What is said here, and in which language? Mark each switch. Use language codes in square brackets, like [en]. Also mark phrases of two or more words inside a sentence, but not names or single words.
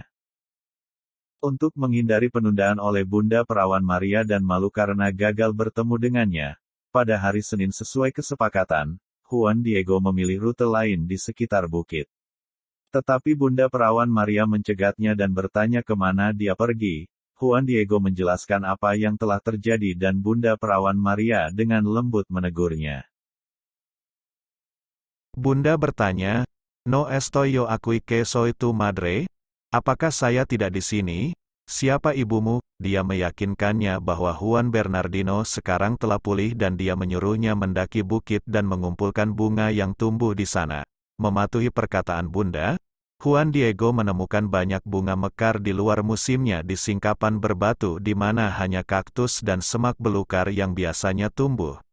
[id] Untuk menghindari penundaan oleh Bunda Perawan Maria dan malu karena gagal bertemu dengannya, pada hari Senin sesuai kesepakatan, Juan Diego memilih rute lain di sekitar bukit. Tetapi Bunda Perawan Maria mencegatnya dan bertanya kemana dia pergi. Juan Diego menjelaskan apa yang telah terjadi dan Bunda Perawan Maria dengan lembut menegurnya. Bunda bertanya, [es] "No estoy yo aquí que soy tu madre?" [id] Apakah saya tidak di sini? Siapa ibumu? Dia meyakinkannya bahwa Juan Bernardino sekarang telah pulih dan dia menyuruhnya mendaki bukit dan mengumpulkan bunga yang tumbuh di sana. Mematuhi perkataan Bunda, Juan Diego menemukan banyak bunga mekar di luar musimnya di singkapan berbatu di mana hanya kaktus dan semak belukar yang biasanya tumbuh.